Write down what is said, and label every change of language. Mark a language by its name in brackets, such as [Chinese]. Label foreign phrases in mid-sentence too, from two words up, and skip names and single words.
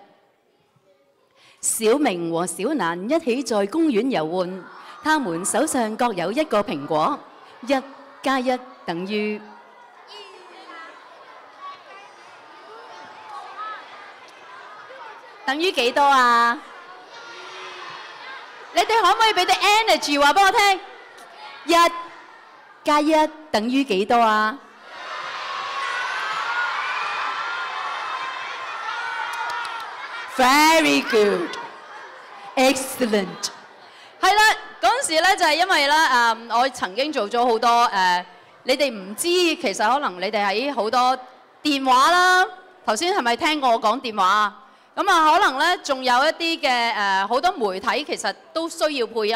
[Cantonese] 小明和小蘭一起在公園遊玩，他們手上各有1個蘋果，1加1等於幾多啊？你哋可唔可以俾啲 energy 話俾我聽？1加1等於幾多啊 ？ [English] Very good, excellent。 [Cantonese] 係啦，嗰陣時咧就係因為咧我曾經做咗好多你哋唔知，其實可能你哋喺好多電話啦。頭先係咪聽過我講電話啊？咁啊，可能咧仲有一啲嘅好多媒體其實都需要配音。